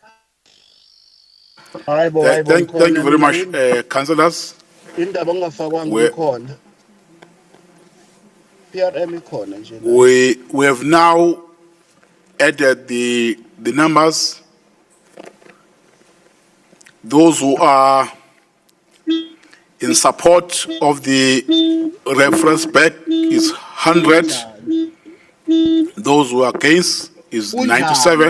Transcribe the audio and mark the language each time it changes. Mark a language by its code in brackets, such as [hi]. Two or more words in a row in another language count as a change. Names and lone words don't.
[en] Thank you very much, councillors. [zu] Indaba engafakwanga [en] We- [zu] ikhona. PRM ikhona nje. [en] We have now added the numbers. Those who are in support of the reference back is 100. Those who are against is 97.